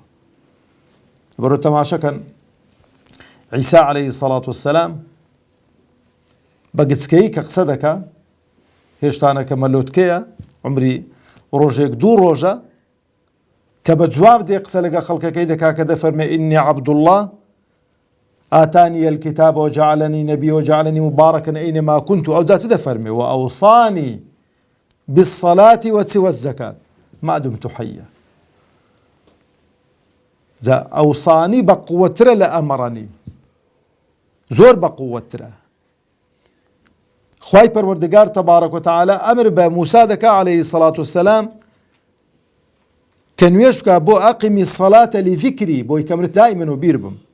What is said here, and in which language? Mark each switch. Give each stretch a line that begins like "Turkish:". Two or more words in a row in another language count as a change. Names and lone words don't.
Central Kurdish: لەبەرەوە تەماشەکەن عیسا
Arabic: عەلەیهی السەڵات وەسەلام
Central Kurdish: بە گچکەیی کە قسە دەکا، هێشتانەکە مەلۆتکەیە، عمری ڕۆژێک دوو ڕۆژە، کە بە جواب دێ قسە لەگە خەڵکەکەی دەکا کە دەفەرمێ
Arabic: ئینی عەبدوڵڵاه ئاتانی الکتاب وجعلنی نبی وجعلنی مبارکا ئەینەما كنت.
Central Kurdish: ئەو جا چ دەفەرمێ؟
Arabic: وأوصانی بالصلاة والزکات ما دمت حیا.
Central Kurdish: جا ئەوصانی بە قووەترە لە ئەمەڕەنی، زۆر بە قووەترە. خوای پەروەردگار
Arabic: تەبارەک وتەعالا
Central Kurdish: ئەمر بە موسا دەکا
Arabic: عەلەیهی السەڵات وەسەلام
Central Kurdish: کە نوێژ بکە بۆ
Arabic: ئەقیمی الصەلاتە لذیکری،
Central Kurdish: بۆی کەمرت دائیمەن و بیر بم.